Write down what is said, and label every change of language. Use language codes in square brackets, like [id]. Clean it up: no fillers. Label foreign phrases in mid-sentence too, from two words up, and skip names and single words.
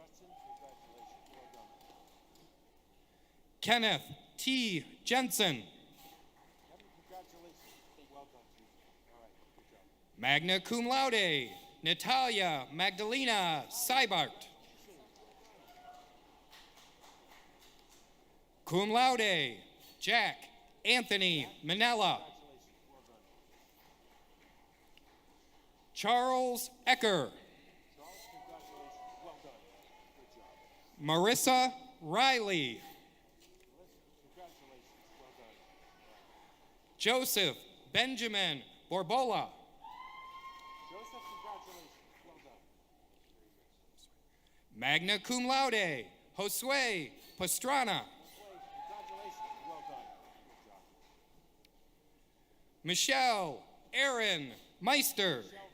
[en] Kenneth T. Jensen. [la] Magna cum laude, [en] Natalia Magdalena Seibart. [la] Cum laude, [en] Jack Anthony Manella. Charles Ecker. Marissa Riley. Joseph Benjamin Borbola. Magna cum laude, Josue Pastrana. Michelle Aaron Meister.